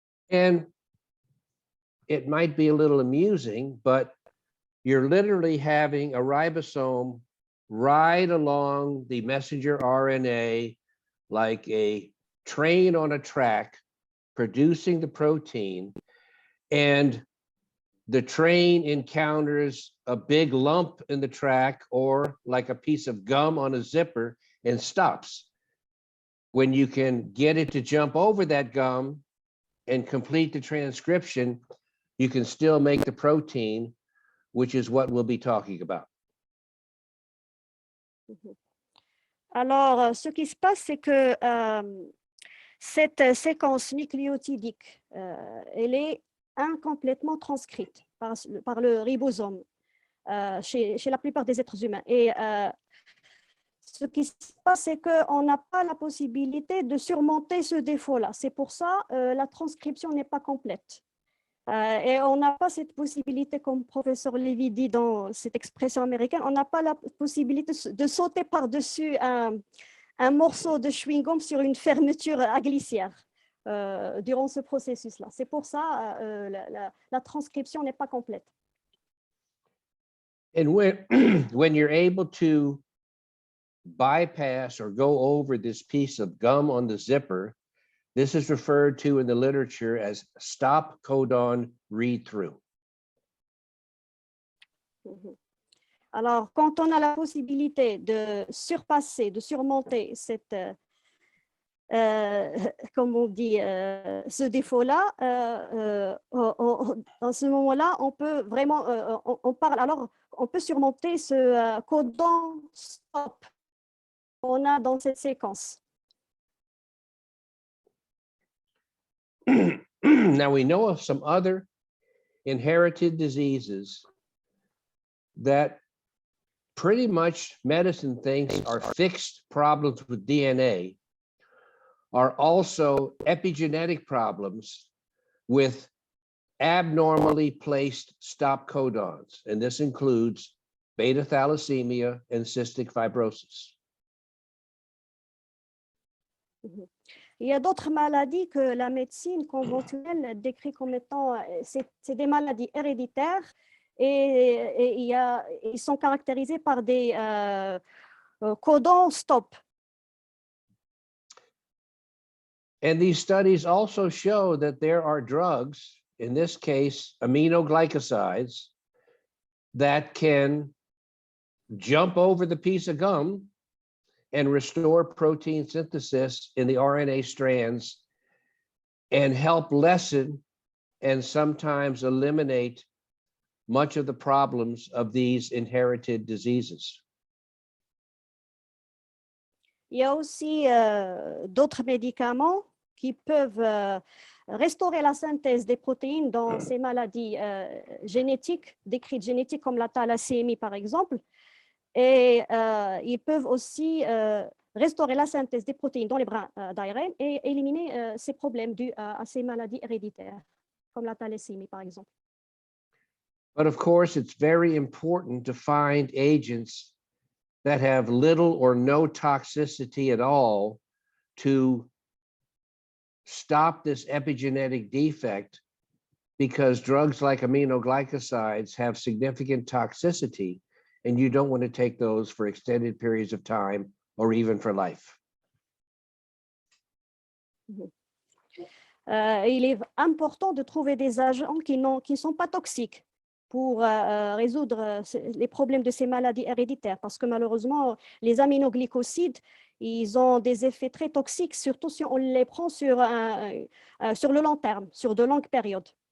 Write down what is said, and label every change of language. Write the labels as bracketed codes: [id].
[en] And it might be a little amusing, but you're literally having a ribosome ride along the messenger RNA like a train on a track, producing the protein, and the train encounters a big lump in the track or like a piece of gum on a zipper and stops. When you can get it to jump over that gum and complete the transcription, you can still make the protein, which is what we'll be talking about. [fr] Alors, ce qui se passe, c'est que cette séquence nucléotidique, elle est incomplètement transcrite par le ribosome chez la plupart des êtres humains. Et ce qui se passe, c'est qu'on n'a pas la possibilité de surmonter ce défaut-là. C'est pour ça que la transcription n'est pas complète. Et on n'a pas cette possibilité, comme professeur Lévy dit dans cette expression américaine, on n'a pas la possibilité de sauter par-dessus un morceau de chewing-gum sur une fermeture à glissière durant ce processus-là. C'est pour ça que la transcription n'est pas complète. [en] And when you're able to bypass or go over this piece of gum on the zipper, this is referred to in the literature as stop codon read-through. [fr] Alors, quand on a la possibilité de surmonter cette comme on dit, ce défaut-là, dans ce moment-là, on peut vraiment, on parle, alors on peut surmonter ce codon stop qu'on a dans cette séquence. [en] Now we know of some other inherited diseases that pretty much medicine thinks are fixed problems with DNA, are also epigenetic problems with abnormally placed stop codons. And this includes beta thalassemia and cystic fibrosis. [fr] Il y a d'autres maladies que la médecine conventionnelle décrit comme étant, c'est des maladies héréditaires et ils sont caractérisés par des codons stop. [en] And these studies also show that there are drugs, in this case, aminoglycosides, that can jump over the piece of gum and restore protein synthesis in the RNA strands and help lessen and sometimes eliminate much of the problems of these inherited diseases. [fr] Il y a aussi d'autres médicaments qui peuvent restaurer la synthèse des protéines dans ces maladies génétiques, décrites génétiques comme la thalassémie par exemple. Et ils peuvent aussi restaurer la synthèse des protéines dans les brins d'ARN et éliminer ces problèmes dus à ces maladies héréditaires, comme la thalassémie, par exemple. [en] But of course, it's very important to find agents that have little or no toxicity at all to stop this epigenetic defect, because drugs like aminoglycosides have significant toxicity, and you don't want to take those for extended periods of time or even for life. [fr] Il est important de trouver des agents qui ne sont pas toxiques pour résoudre les problèmes de ces maladies héréditaires, parce que malheureusement, les aminoglycosides, ils ont des effets très toxiques, surtout si on les prend sur le long terme, sur de longues périodes.